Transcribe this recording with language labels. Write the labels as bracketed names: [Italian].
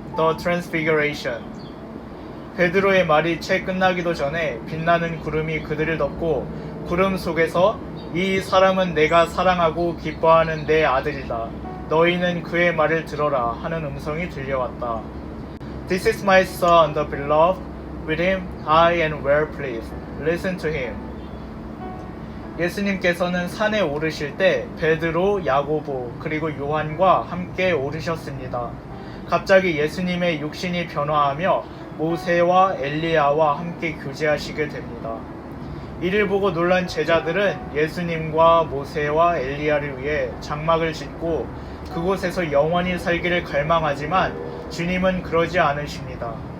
[Korean] The Transfiguration 베드로의 말이 채 끝나기도 전에 빛나는 구름이 그들을 덮고 구름 속에서 이 사람은 내가 사랑하고 기뻐하는 내 아들이다. 너희는 그의 말을 들어라 하는 음성이 들려왔다. [English] This is my son, the beloved. With him I am well pleased. Listen to him. [Korean] 예수님께서는 산에 오르실 때 베드로, 야고보, 그리고 요한과 함께 오르셨습니다. 갑자기 예수님의 육신이 변화하며 모세와 엘리야와 함께 교제하시게 됩니다. 이를 보고 놀란 제자들은 예수님과 모세와 엘리야를 위해 장막을 짓고 그곳에서 영원히 살기를 갈망하지만 주님은 그러지 않으십니다.